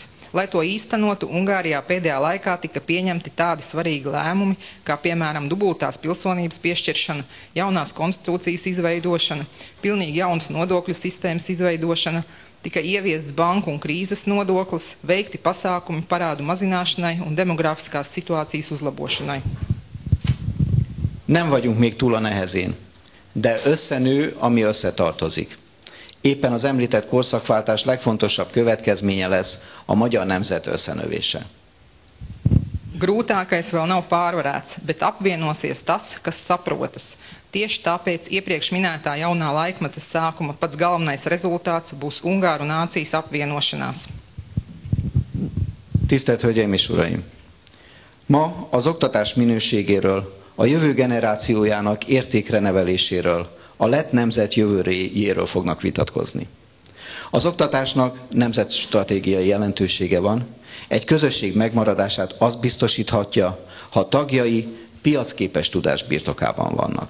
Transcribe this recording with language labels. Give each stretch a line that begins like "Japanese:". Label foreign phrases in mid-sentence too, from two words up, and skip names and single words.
Latvian: Lai to īstenotu, Ungārijā pēdējā laikā tika pieņemti tādi svarīgi lēmumi, kā piemēram dubultās pilsonības piešķiršana, jaunās konstitūcijas izveidošana, pilnīgi jaunas nodokļu sistēmas izveidošana, tika ieviests banku un krīzes nodoklis, veikti pasākumi parādu mazināšanai un demografiskās situācijas uzlabošanai.
Hungarian: Nem vagyunk még túl a nehezén, de összenő, ami összetartozik. Éppen az említett korszakváltás legfontosabb következménye lesz a magyar nemzet összenövése.
Latvian: Grūtākais vēl nav pārvarēts, bet apvienosies tas, kas saprotas. Tieši tāpēc iepriekš minētā jaunā laikmeta sākuma pats galvenais rezultāts būs Ungāru nācijas apvienošanās.
Hungarian: Tisztelt Hölgyeim és Uraim! Ma az oktatás minőségéről, a jövő generációjának értékre neveléséről, a lett nemzet jövőjéről fognak vitatkozni. Az oktatásnak nemzetstratégiai jelentősége van, egy közösség megmaradását azt biztosíthatja, ha tagjai piacképes tudás birtokában vannak.